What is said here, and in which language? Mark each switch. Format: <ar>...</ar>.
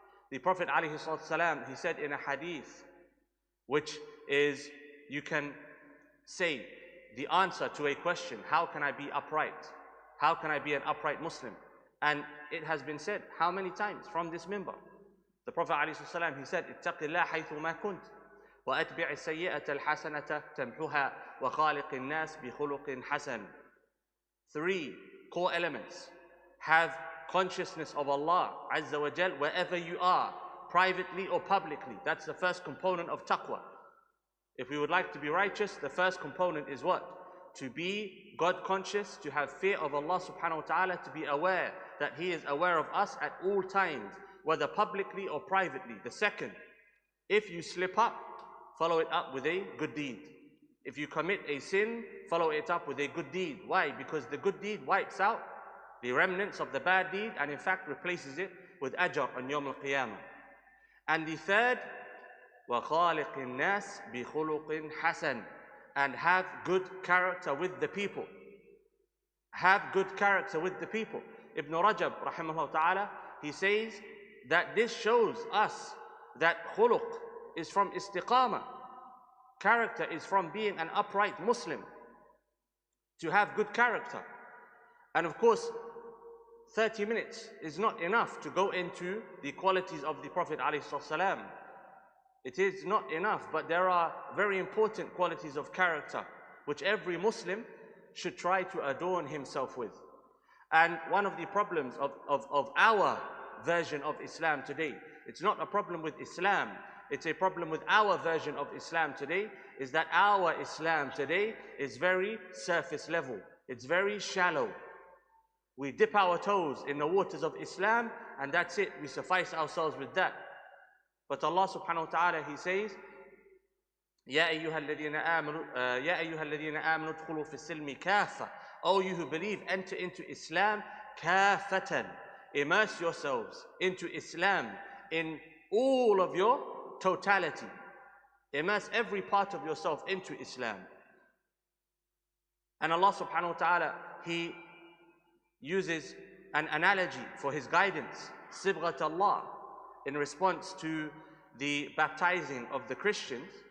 <en>The Prophet ﷺ, he said in a hadith, which is, you can say the answer to a question, how can I be upright? How can I be an upright Muslim? And it has been said, how many times from this minbar? The Prophet ﷺ, he said,</en> <ar>اتق الله حيث ما كنت وأتبع السيئة الحسنة تمحها وخالق الناس بخلق حسن.</ar> <en>3 core elements. Have consciousness of Allah Azza wa Jal wherever you are, privately or publicly. That's the first component of taqwa. If we would like to be righteous, the first component is what? To be God conscious, to have fear of Allah subhanahu wa ta'ala, to be aware that He is aware of us at all times, whether publicly or privately. The second, if you slip up, follow it up with a good deed. If you commit a sin, follow it up with a good deed. Why? Because the good deed wipes out the remnants of the bad deed and in fact replaces it with ajr on Yawm al-Qiyamah. And the third,</en> <ar>وَخَالِقِ النَّاسِ بِخُلُقٍ حَسَنٍ.</ar> <en>And have good character with the people. Have good character with the people. Ibn Rajab, rahimahullah ta'ala, he says that this shows us that khuluq is from istiqamah. Character is from being an upright Muslim. To have good character. And of course, 30 minutes is not enough to go into the qualities of the Prophet ﷺ. It is not enough, but there are very important qualities of character which every Muslim should try to adorn himself with. And one of the problems of our version of Islam today, it's not a problem with Islam, it's a problem with our version of Islam today, is that our Islam today is very surface level. It's very shallow. We dip our toes in the waters of Islam and that's it. We suffice ourselves with that. But Allah subhanahu wa ta'ala, He says,</en> <ar>يَا أَيُّهَا الَّذِينَ آمَنُوا ادْخُلُوا فِي السِّلْمِ كَافَّةً.</ar> <en>O you who believe, enter into Islam كَافَةً. Immerse yourselves into Islam in all of your totality. Immerse every part of yourself into Islam. And Allah subhanahu wa ta'ala, He uses an analogy for His guidance, Sibghat Allah, in response to the baptizing of the Christians.</en>